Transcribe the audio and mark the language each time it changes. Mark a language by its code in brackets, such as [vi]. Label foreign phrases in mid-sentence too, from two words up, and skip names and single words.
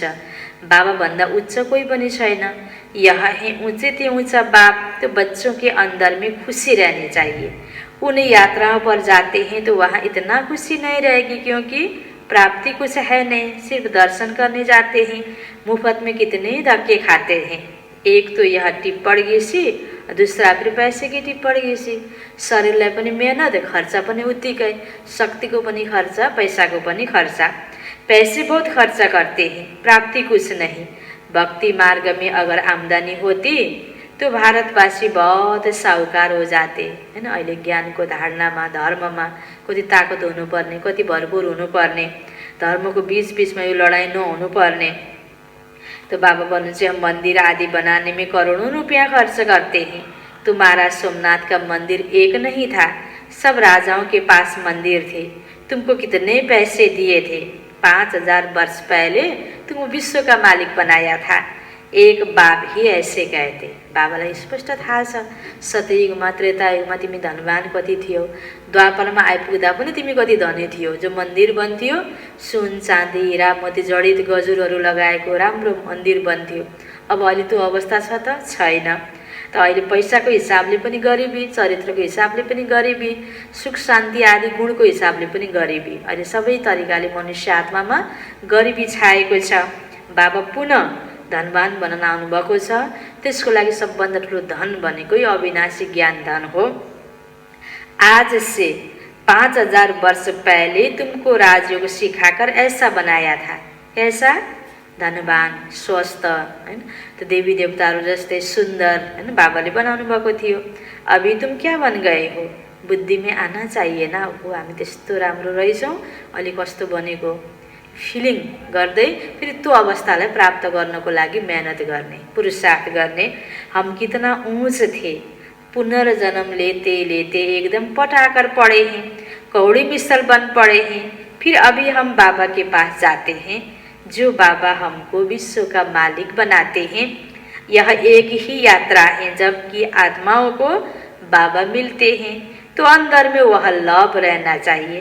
[ne] बाबा भन्दा उच्च कोई पनि छैन। [hi] यह है ऊँचे ते ऊँचा बाप। तो बच्चों के अंदर में खुशी रहनी चाहिए। उन यात्राओं पर जाते हैं तो वहाँ इतना खुशी नहीं रहेगी, क्योंकि प्राप्ति कुछ है नहीं, सिर्फ दर्शन करने जाते हैं। मुफ्त में कितने धक्के खाते हैं। एक तो यह टिप पड़ गई सी, दूसरा फिर पैसे की टिप पड़ गई सी। [ne] शरीरलाई पनि मेहनत, खर्चा पनि उत्तिकै, शक्तिको पनि खर्चा, पैसाको पनि खर्चा। [hi] पैसे बहुत खर्चा करते हैं, प्राप्ति कुछ नहीं। भक्ति मार्ग में अगर आमदनी होती तो भारतवासी बहुत साहुकार हो जाते हैन। [ne] अहिले ज्ञानको धारणामा, धर्ममा कति ताकत हुनुपर्ने, कति भरपूर हुनुपर्ने, धर्मको बीच बीचमा यो लडाई नहुनुपर्ने। तो बाबा भन्नुहुन्छ [hi] हम मंदिर आदि बनाने में करोड़ों रुपया खर्च करते हैं। तुम्हारा सोमनाथ का मंदिर एक नहीं था, सब राजाओं के पास मंदिर थे। तुमको कितने पैसे दिए थे? 5000 वर्ष पहले तुम विश्व का मालिक बनाया था। एक बाप ही ऐसे कहते। [ne] बाबालाई स्पष्ट थाहा छ। सतयुगमा, त्रेतायुगमा तिमी धनवान कति थियो, द्वापरमा आइपुग्दा पनि तिमी कति धनी थियो। जो मन्दिर बन्थ्यो सुन चाँदी हीरा मोती जडित गजुरहरू लगाएको राम्रो मन्दिर बन्थ्यो। अब अहिले त्यो अवस्था छ त छैन। त अहिले पैसाको हिसाबले पनि गरिबी, चरित्रको हिसाबले पनि गरिबी, सुख शान्ति आदि गुणको हिसाबले पनि गरिबी। अहिले सबै तरिकाले मनुष्य आत्मामा गरिबी छाएको छ। बाबा पुनः धनवान बन्न आउनुभएको छ। त्यसको लागि सबभन्दा ठुलो धन भनेकै अविनाशी ज्ञान धन हो। [hi] आज से 5000 वर्ष पहले तुमको राजयोग सिखाकर ऐसा बनाया था। कैसा? धनवान, [ne] स्वस्थ, हैन। तो देवी देवताहरू जस्तै सुन्दर, हैन, बाबाले बनाउनु भएको थियो। [hi] अभी तुम क्या बन गए हो? बुद्धि में आना चाहिए ना, [ne] हो हामी त्यस्तो राम्रो रहेछौँ, अलि कस्तो बनेको फिलिङ गर्दै फेरि त्यो अवस्थालाई प्राप्त गर्नको लागि मेहनत गर्ने, पुरुषार्थ गर्ने। [hi] हम कितना ऊंच थे, पुनर्जन्म लेते लेते एकदम पटाकर पड़े हैं, कौड़ी मिसल बन पड़े हैं। फिर अभी हम बाबा के पास जाते हैं, जो बाबा हमको विश्व का मालिक बनाते हैं। यह एक ही यात्रा है, जबकि आत्माओं को बाबा मिलते हैं तो अंदर में वह लव रहना चाहिए।